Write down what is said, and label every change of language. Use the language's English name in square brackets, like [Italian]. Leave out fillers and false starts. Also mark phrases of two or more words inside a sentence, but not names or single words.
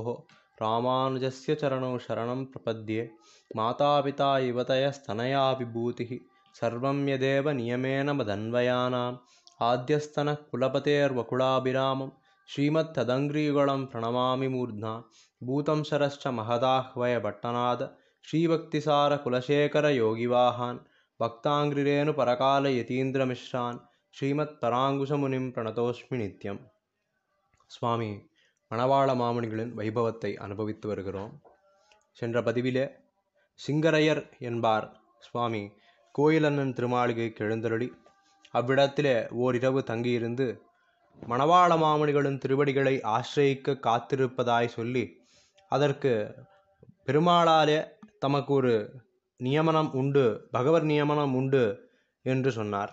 [Sanskrit] रामानुजस्य चरणौ शरणं प्रपद्ये मातापिता युवतयस्तनया विभूतिः सर्वं यदेव नियमेन मदन्वयानाम् आद्यस्तनः कुलपतेर्वकुलाभिरामं श्रीमत्तदङ्घ्रियुगलं प्रणमामि मूर्ध्ना भूतं शरश्च महदाह्वयभट्टनाद श्रीभक्तिसारकुलशेखरयोगिवाहान् भक्ताङ्घ्रिरेणुपरकालयतीन्द्रमिश्रान् श्रीमत्पराङ्कुशमुनिं प्रणतोऽस्मि नित्यम्. [Tamil] சுவாமி மணவாள மாமுனிகளின் வைபவத்தை அனுபவித்து வருகிறோம். சென்ற பதிவிலே சிங்கரையர் என்பார் சுவாமி கோயிலண்ணன் திருமாளிகைக்கு எழுந்தருளி அவ்விடத்திலே ஓரிரவு தங்கியிருந்து மணவாள மாமுனிகளின் திருவடிகளை ஆசிரயிக்க காத்திருப்பதாய் சொல்லி அதற்கு பெருமாளாலே தமக்கு ஒரு நியமனம் உண்டு, பகவத் நியமனம் உண்டு என்று சொன்னார்.